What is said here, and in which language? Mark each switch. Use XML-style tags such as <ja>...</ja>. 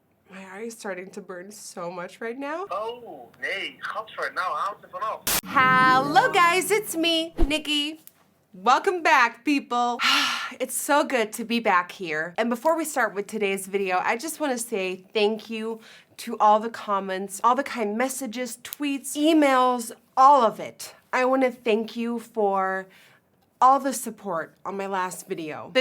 <en>My eye is starting to burn so much right now.</en> <nl>Oh, nee, gadver, nou haal het er vanaf.</nl> <en>Hello guys, it's me, Nikki. Welcome back, people. It's so good to be back here. And before we start with today's video, I just want to say thank you to all the comments, all the kind messages, tweets, emails, all of it. I want to thank you for all the support on my last video.</en>